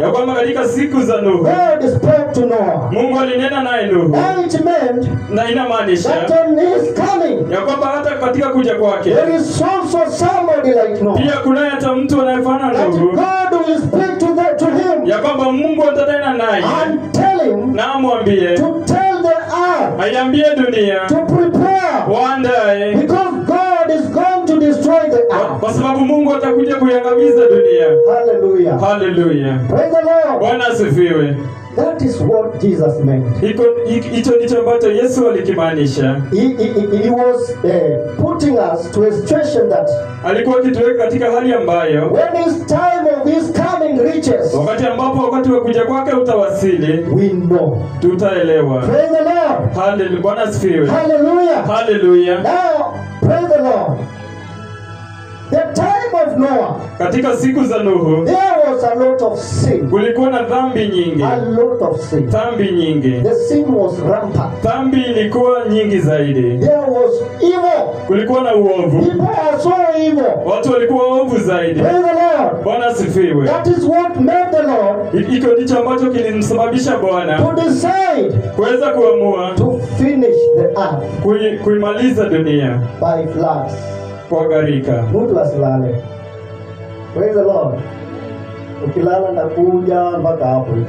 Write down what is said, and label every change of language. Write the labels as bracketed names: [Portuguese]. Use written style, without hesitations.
[Swahili] ya kwamba katika siku za Nuhu [English] God spoke to Noah. [Swahili] Mungu alinena naye Nuhu, [English] And it meant [Swahili] na inamaanisha [English] that on his coming, [Swahili] ya kwamba hata katika kuja kwake [English] there is also somebody like Noah, [Swahili] pia kunaye hata mtu anayefanana na [English] that [Swahili] Nuhu, [English] God will speak to him [Swahili] ya kwamba Mungu atanena naye [English] and tell him [Swahili] na amwambie, [English] to tell the earth [Swahili] aiambie dunia [English] to prepare, [Swahili] waandae, [English] because God is going to destroy the earth. [Swahili] kwa sababu Mungu atakuja kuiangamiza dunia. [English] Hallelujah. [Swahili] Haleluya. [English] Praise the Lord. [Swahili] Bwana asifiwe. [English] That is what Jesus meant. [Swahili] Hicho ndicho ambacho Yesu alikimaanisha. [English] He was putting us to a situation that [Swahili] Alikuwa akituweka katika hali ambayo [English] when his time of his coming reaches, [Swahili] wakati wa kuja kwake utawasili, [English] we know. [Swahili] tutaelewa. [English] Praise the Lord. [Swahili] Haleluya. Bwana asifiwe. [English] Hallelujah. [Swahili] Haleluya. [English] Now, praise the Lord. The time of Noah, [Swahili] Katika siku za Nuhu [English] there was a lot of sin. [Swahili] kulikuwa na dhambi nyingi. [English] A lot of sin. [Swahili] Dhambi nyingi. [English] The sin was rampant. [Swahili] Dhambi ilikuwa nyingi zaidi. [English] There was evil. [Swahili] Kulikuwa na uovu. [English] People are so evil. [Swahili] Watu walikuwa waovu zaidi. [English] Praise the Lord. [Swahili] Bwana asifiwe. [English] That is what made the Lord [Swahili] Hiko ndicho ambacho kilimsababisha Bwana [English] to decide [Swahili] kuweza kuamua [English] to finish the earth [Swahili] kuimaliza dunia [English] by floods. [Swahili] kwa gharika. Mtu asilale. [English] Praise the Lord. [Swahili] Ukilala nakuja mpaka hapo.